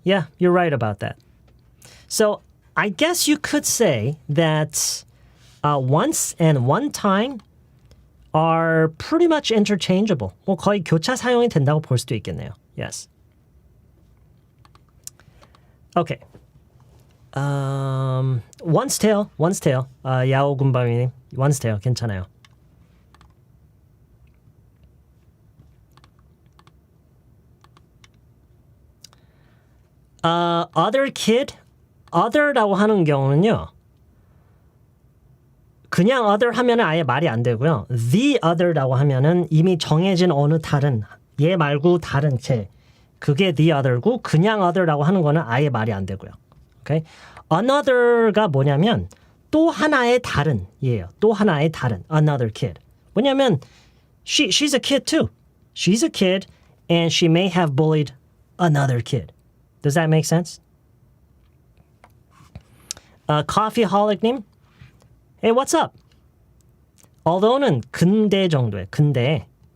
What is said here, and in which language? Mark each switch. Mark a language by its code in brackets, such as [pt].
[en] Yeah, you're right about that. So I guess you could say that once and one time are pretty much interchangeable. [ko] 거의 교차 사용이 된다고 볼 수도 있겠네요. [en] Yes. Okay. Once tale. [ko] 야오군바위님, [en] once tale [ko] 괜찮아요. [en] Other kid, [ko] other라고 하는 경우는요. 그냥 other 하면은 아예 말이 안 되고요. [en] The other [ko] 라고 하면은 이미 정해진 어느 다른 얘 말고 다른 체 그게 the other고 그냥 other라고 하는 거는 아예 말이 안 되고요. [en] Okay? [ko] Another가 뭐냐면 또 하나의 다른 예요. 또 하나의 다른 [en] another kid. [ko] 뭐냐면 [en] she's a kid too. She's a kid and she may have bullied another kid. Does that make sense? Coffeeholic님, hey, what's up? [ko] Although는 근대 정도에 근대.